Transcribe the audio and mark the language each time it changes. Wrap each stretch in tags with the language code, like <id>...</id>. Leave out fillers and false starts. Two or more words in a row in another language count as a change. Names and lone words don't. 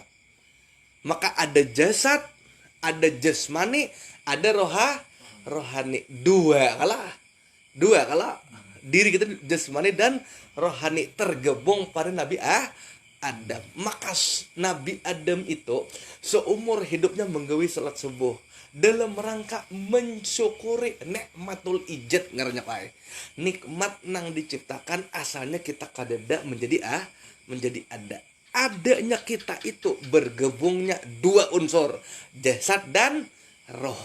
<id>Maka ada jasad, ada jasmani, ada rohani. Dua kalau diri kita jasmani dan rohani tergabung pada Nabi Adam. Maka Nabi Adam itu seumur hidupnya menggawi salat subuh dalam rangka mensyukuri</id> <ar>نعمة الإيجاد,</ar> <id>ngarannya pae. Nikmat nang diciptakan asalnya kita kadada menjadi ada. Adanya kita itu bergabungnya dua unsur, jasad dan roh.</id>